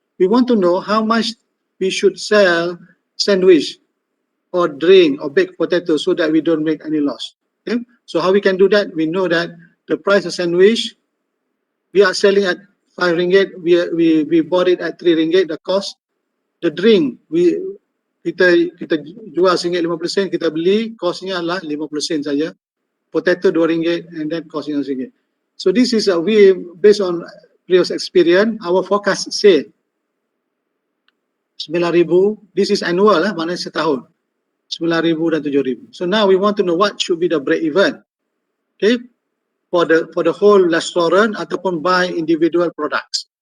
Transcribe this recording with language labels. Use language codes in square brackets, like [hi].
[en] We want to know how much we should sell sandwich or drink or baked potato so that we don't make any loss. Okay, so how we can do that? We know that the price of sandwich, we are selling at 5 ringgit, we bought it at 3 ringgit, the cost. [ms] The drink, kita jual RM1.50, kita beli, costnya adalah 50 sen saja. [en] Potato RM2 and then costnya RM1. So this is we based on previous experience, our forecast say 9,000. This is annual, [ms] maknanya setahun. [en] 9,000 dan 7,000. So now we want to know what should be the break even. Okay, for the whole restaurant [ms] ataupun [en] by individual products.